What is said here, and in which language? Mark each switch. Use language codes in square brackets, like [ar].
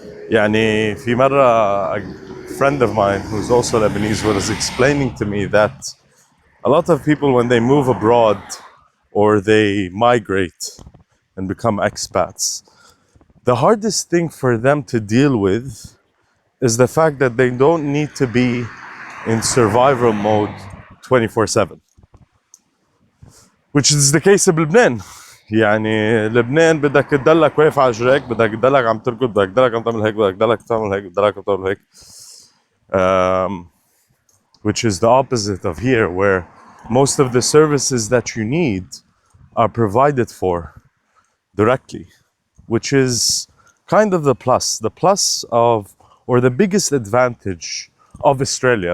[en] يعني في مرة a friend of mine who's also Lebanese was explaining to me that a lot of people when they move abroad or they migrate and become expats, the hardest thing for them to deal with is the fact that they don't need to be in survival mode 24/7, which is the case بلبنان. [ar] يعني لبنان بدك تضلك واقف على رجليك، بدك تضلك عم تركض، بدك تضلك عم تعمل هيك، بدك تضلك تعمل هيك، بدك تعمل هيك. [en] Which is the opposite of here, where most of the services that you need are provided for directly, which is kind of the plus of, or the biggest advantage of Australia.